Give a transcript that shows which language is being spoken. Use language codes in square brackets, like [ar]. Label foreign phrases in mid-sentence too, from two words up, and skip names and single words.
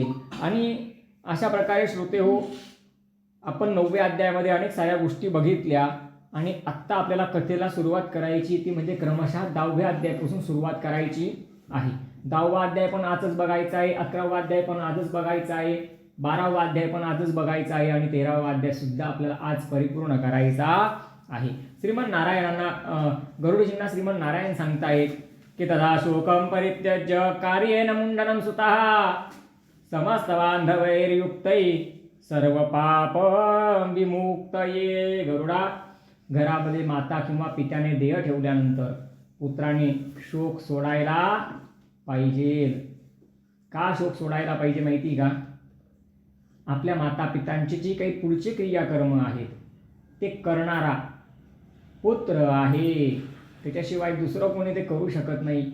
[mr] आणि अशा प्रकारे श्रोते हो, आपण 9व्या अध्यायामध्ये अनेक साऱ्या गोष्टी बघितल्या आणि आत्ता आपल्याला कथेला सुरुवात करायची ती म्हणजे क्रमशः 10व्या अध्यायापासून सुरुवात करायची आहे. 10वा अध्याय पण आजच बघायचा आहे, 11वा अध्याय पण आजच बघायचा आहे, 12वा अध्याय पण आजच बघायचा आहे आणि 13वा अध्याय सुद्धा आपल्याला आज परिपूर्ण करायचा आहे. श्रीमन नारायणांना गरुडजींना श्रीमन नारायण सांगतायत की [sa] तदा शोकम परित्यज्य कार्येन मुंडनं सुतः समस्त बांधवैर्युक्तै सर्व पाप विमुक्तये. [mr] गरुडा, घरामध्ये माता किंवा पित्याने देह ठेवल्यानंतर पुत्राने शोक सोडायला पाहिजे. का शोक सोडायला पाहिजे माहिती का? आपल्या माता पितांची जी काही पुढचे क्रियाकर्म आहेत ते करणारा पुत्र आहे, त्याच्याशिवाय दुसरं कोणी ते करू शकत नाही.